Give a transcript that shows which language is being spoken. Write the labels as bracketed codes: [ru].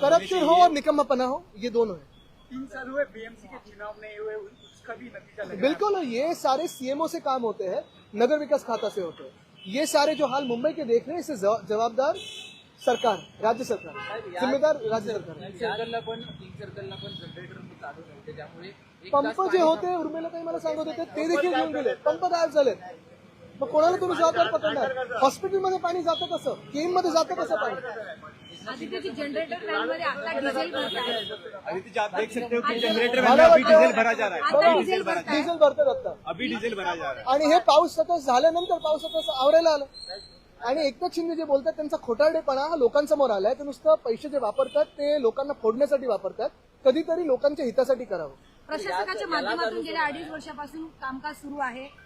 [hi] Corruption हो और निकम्मापना हो, ये दोनों है। 3 साल हुए बीएमसी के चुनाव नहीं हुए, उसका भी नतीजा लगा। बिल्कुल, ये सारे सीएमओ से काम होते हैं, नगर विकास खाता से होते हैं। ये सारे जो हाल मुंबई के देख रहे हैं, इससे जवाबदार सरकार, राज्य सरकार, जिम्मेदार राज्य सरकार। [mr] सर्कलला पण जनरेटर चालू नव्हते, त्यामुळे पंप जे होते उर्मिला काही मला सांगत होते ते देखील घेऊन गेले, पंप गायब झाले। मग कोणाला तुम्ही जबाबदार पकडणार? हॉस्पिटलमध्ये पाणी जातं कसं? केम मध्ये जातं कसं पाणी? आदित्यजी जनरेटर लाइन मध्ये आता डिझेल भरताय। [hi] अदिति आप देख सकते हो कि जनरेटर में अभी डीजल भरा जा रहा है। [mr] आता डिझेल भरताय। डिझेल भरतात आता, [hi] अभी डीजल भरा जा रहा है। [mr] आणि हे पाऊस सतत झाल्यानंतर पावसाचं आवरायला आलं। आणि एकनाथ शिंदे जे बोलतात त्यांचा खोटारडेपणा हा लोकांसमोर आलाय। ते नुसतं पैसे जे वापरतात ते लोकांना फोडण्यासाठी वापरतात, कधीतरी लोकांच्या हितासाठी करावं। प्रशासकाच्या माध्यमातून गेल्या 2.5 वर्षापासून कामकाज सुरू आहे।